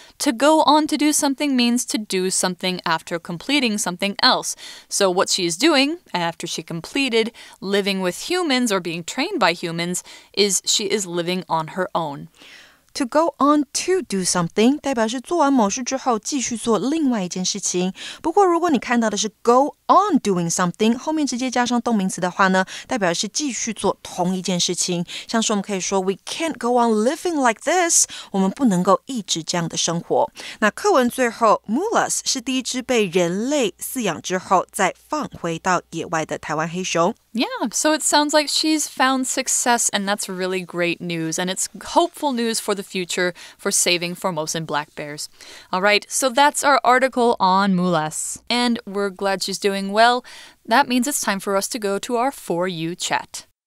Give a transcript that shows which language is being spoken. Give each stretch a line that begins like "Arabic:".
English: To go on to do something means to do something after completing something else. So what she is doing after she completed living with humans or being trained by humans is she is living on her own.To
Chinese: go on to do something 代表是做完某事之后继续做另外一件事情。不过如果你看到的是 go on doing something 后面直接加上动名词的话呢，代表是继续做同一件事情。像是我们可以说
English: We can't go on living like this
Chinese: 我们不能够一直这样的生活。那课文最后 Mulas 是第一只被人类饲养之后再放回到野外的台湾黑熊。
English: Yeah, so it sounds like she's found success, and that's really great news, and it's hopeful news for the future for saving Formosan black bears. All right, so that's our article on Mulas, and we're glad she's doing well. That means it's time for us to go to our For You chat.